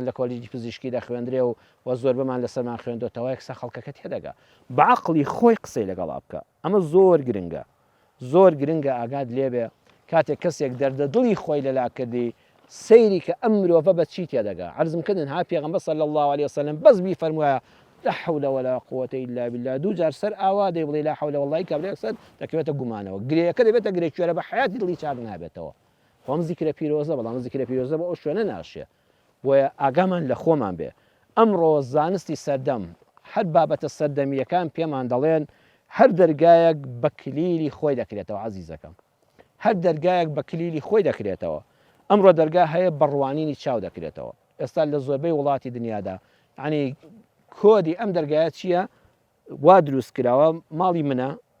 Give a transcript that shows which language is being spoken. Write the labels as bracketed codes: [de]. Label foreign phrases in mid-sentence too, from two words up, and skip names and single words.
[ckb] لە کۆلیجی پزیشکی دەخوێندرێ و زۆر بمان لەسەرمان خوێندۆتەوە یەکسە خەڵکەکە تێدەگا بە عەقڵی خۆی قسەی لەگەڵا بکە ئەمە زۆر گرنگە زۆر گرنگە ئاگاد لێبێ کاتێک کەسێک دەردەدڵی خۆی لەلا کردی سەیری کە ئەم مرۆڤە بە چی تێدەگا عەرزم کردن ها پێغەمبەر [ar] صلی الله علیه وسلم [ckb] بەس بیفەرموایە [ar] لا حول ولا قوة إلا بالله [ckb] دوو جار سەر ئاوا دەی بڵێ [ar] لا حول والله [ckb] کابرا یەکسەر دەکەوێتە گومانەوە گرێەکە دەبێتە گرێ کوێرە بە حیاتی دڵی چاک نابێتەوە خۆم زیکرە پیرۆزە بەڵام زیکرە پیرۆزە بە ئەو شوێنە ناشێ بۆیە ئاگامان لە خۆمان بێ ئەمڕۆ زانستی سەردەم هەر بابەتە سەردەمیەکان پێمان دەڵێن هەر دەرگایەک بە کلیلی خۆی دەکرێتەوە عەزیزەکەم هەر دەرگایەک بە کلیلی خۆی دەکرێتەوە ئەمڕۆ دەرگا هەیە بەڕوانینی چاو دەکرێتەوە ئێستا لە زۆربەی وڵاتی دنیادا ینی کۆدی ئەم دەرگایە چییە وا دروست کراوە ماڵی منە